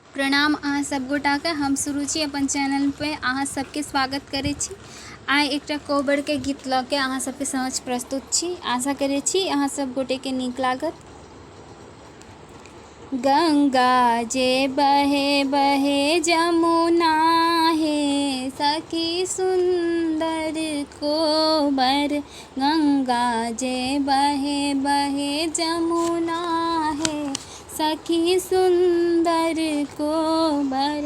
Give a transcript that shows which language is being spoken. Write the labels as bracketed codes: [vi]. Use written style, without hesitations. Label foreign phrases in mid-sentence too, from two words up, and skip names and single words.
[mai] प्रणाम अहाँ सब गोटाके। हम सुरुचि अपन चैनल पे अहाँ सबके स्वागत करै छी। आइ एकटा कोबर के गीत लऽ के अहाँ सबके समक्ष प्रस्तुत छी। आशा करै छी अहाँ सब गोटे के नीक लागत। गंगा जे बहे बहे जमुना हे सखी सुंदर कोबर। गंगा जे बहे बहे जमुना हे सखी सुंदर कोबर।